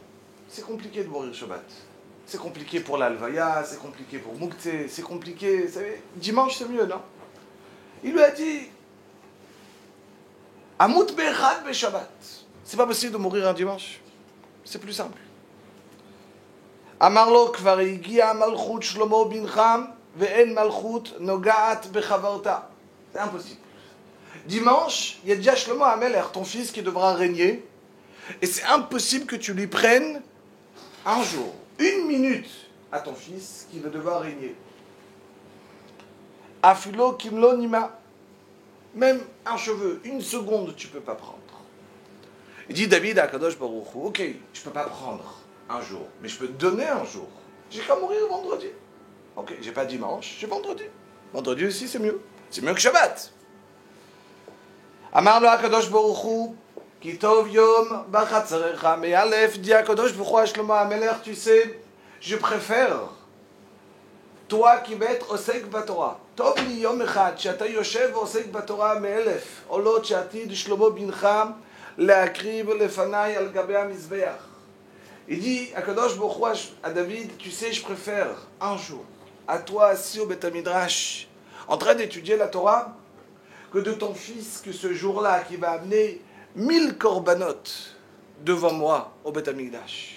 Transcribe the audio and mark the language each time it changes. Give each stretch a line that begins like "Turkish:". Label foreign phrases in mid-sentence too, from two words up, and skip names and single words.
French: C'est compliqué de mourir Shabbat. C'est compliqué pour l'Alvaya, c'est compliqué pour Mouktsé, c'est compliqué, vous savez, dimanche c'est mieux, non? Il lui a dit,
Hebrew: אמות באחד בשבת.
French: C'est pas possible de mourir un dimanche. C'est plus simple.
Hebrew: אמר לו כבר הגיע מלכות שלמה בנך ואין מלכות נוגעת בחברתה.
French: C'est impossible. Dimanche, il y a déjà Shlomo Amelech, ton fils qui devra régner, et c'est impossible que tu lui prennes un jour, une minute à ton fils qui va devoir régner.
Hebrew: אפילו כמלוא נימא,
French: même un cheveu, une seconde, tu ne peux pas prendre. Il dit David à Kadosh Baruch Hu, ok, je ne peux pas prendre un jour, mais je peux te donner un jour. J'ai qu'à mourir vendredi. Ok, j'ai pas dimanche, j'ai vendredi. Vendredi aussi, c'est mieux. C'est mieux que Shabbat.
Hebrew: אמר לו הקדוש ברוך הוא כי טוב יום בחצריך מאלף,
French: dit HaKadosh Baruch Hu à Shlomo HaMelech, tu sais, je préfère toi qui vas être
Hebrew: עוסק בתורה. טוב לי יום אחד שאתה יושב עוסק בתורה מאלף עולות שעתיד שלמה בנך להקריב לפניי על גבי המזבח.
French: Il dit à Kadosh Baruch Hu, à David, tu sais, je préfère un jour, à toi assis au Beth Midrash, en train d'étudier la Torah, que de ton fils, que ce jour-là, qui va amener 1000 korbanot devant moi au Beth Midrash.